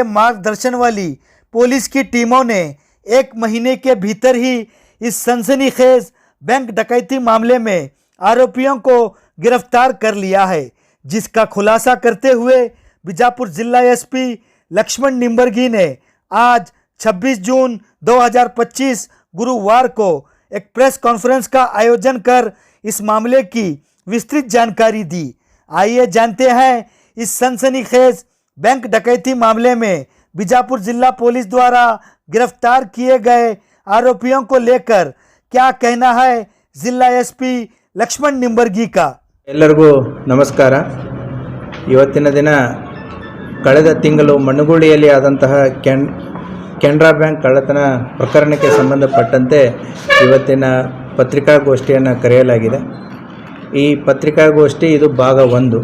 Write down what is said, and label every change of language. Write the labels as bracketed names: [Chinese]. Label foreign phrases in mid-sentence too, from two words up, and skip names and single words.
[Hindi] मार्गदर्शन वाली पुलिस की टीमों ने 1 महीने के भीतर ही इस सनसनीखेज बैंक डकैती मामले में आरोपियों को गिरफ्तार कर लिया है, जिसका खुलासा करते हुए बीजापुर जिला एसपी लक्ष्मण निंबरगी ने आज 26 जून 2025 गुरुवार को एक [English] press conference [Hindi] का आयोजन कर इस मामले की विस्तृत जानकारी दी। आइए जानते हैं इस सनसनीखेज बैंक डकैती मामले में बीजापुर जिला पुलिस द्वारा गिरफ्तार किए गए आरोपियों को लेकर क्या कहना है जिला एसपी लक्ष्मण निंबरगी का। [Kannada] ಎಲ್ಲರಿಗೂ ನಮಸ್ಕಾರ। ಇವತ್ತಿನ ದಿನ ಕಳೆದ ತಿಂಗಳು ಮಣ್ಣುಗುಳಿಯಲ್ಲಿ ಆದಂತಹ ಕೆನರಾ ಬ್ಯಾಂಕ್ ಕಳ್ಳತನ ಪ್ರಕರಣಕ್ಕೆ ಸಂಬಂಧಪಟ್ಟಂತೆ ಇವತ್ತಿನ ಪತ್ರಿಕಾಗೋಷ್ಠಿಯನ್ನು ಕರೆಯಲಾಗಿದೆ। ಈ ಪತ್ರಿಕಾಗೋಷ್ಠಿ ಇದು ಭಾಗ 1।